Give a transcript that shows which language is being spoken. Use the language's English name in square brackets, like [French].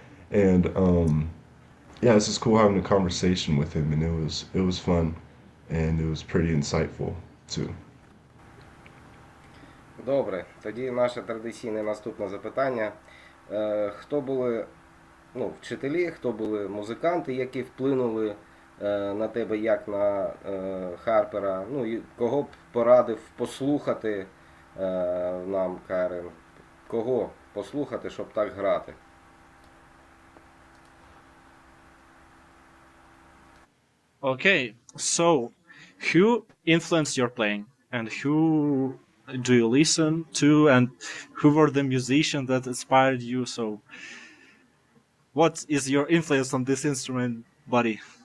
[English] And yeah, it's just cool having a conversation with him, and it was fun, and it was pretty insightful too. [Ukrainian] Добре, тоді наше традиційне наступне запитання. Хто були вчителі, хто були музиканти, які вплинули на тебе як на Харпера? Ну і кого б порадив послухати нам, Карен? Кого послухати, щоб так грати? [English] Okay, so who influenced your playing, and who do you listen to, and who were the musicians that inspired you? So what is your influence on this instrument, buddy?